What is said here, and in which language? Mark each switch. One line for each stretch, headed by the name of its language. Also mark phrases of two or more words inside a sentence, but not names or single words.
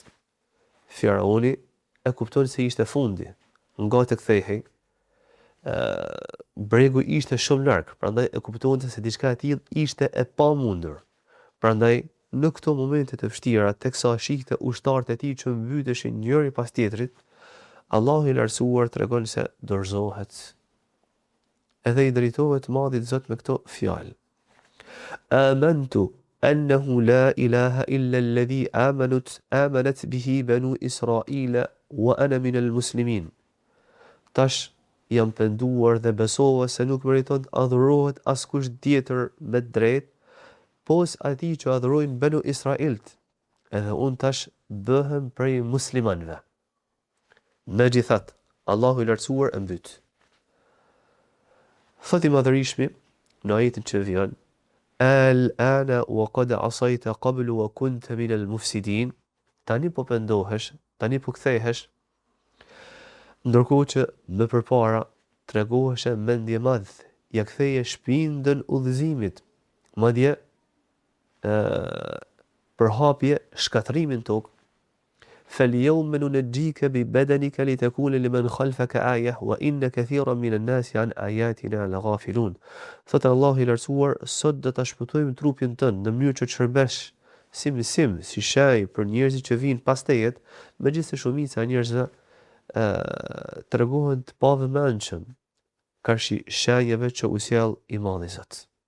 Albanian: Firauni e kupton se ishte fundi, nga të kthehej, bregu ishte shumë larg, prandaj e kuptonte se diçka e tillë ishte e pamundur. Prandaj në këto momente të vështira, teksa shikte ushtarët e tij që mbyteshin njëri pas tjetrit, Allahu i lartësuar tregon se dorëzohet. Edhe i drejtohet Madhit Zot me këto fjalë.
Arabic: آمنت أنه لا إله إلا الذي آمنت به بنو إسرائيل وأنا من المسلمين.
Albanian: Tash jam penduar dhe besova se nuk meriton të adhurohet askush tjetër me drejt, pos atij që adhurojnë banu Israilt, edhe unë tash bëhem prej muslimanëve. Megjithatë, Allahu i lartësuar e mbyt. Thot i Madhërishmi në ajetin që vjen,
Arabic: آلآن وقد عصيت قبل وكنت من المفسدين.
Albanian: Tani po pendohesh, tani po kthehesh, ndërkohë që më përpara tregoheshe mendje madh, ja ktheje shpindën udhëzimit, madje përhapje shkatrimin tokë.
Arabic: فاليوم ننجيك ببدنك لتكون لمن خلفك آية وإن كثيرا من الناس عن آياتنا لغافلون.
Albanian: Thot Allahu i lartësuar, sot do ta shpëtojmë trupin tënd në mënyrë që të shërbesh si shaj për njerëzit që vinë pas teje, megjithëse shumica e njerëzve tregohen të pavëmendshëm karshi shenjave që u sjell i Madhi Zot.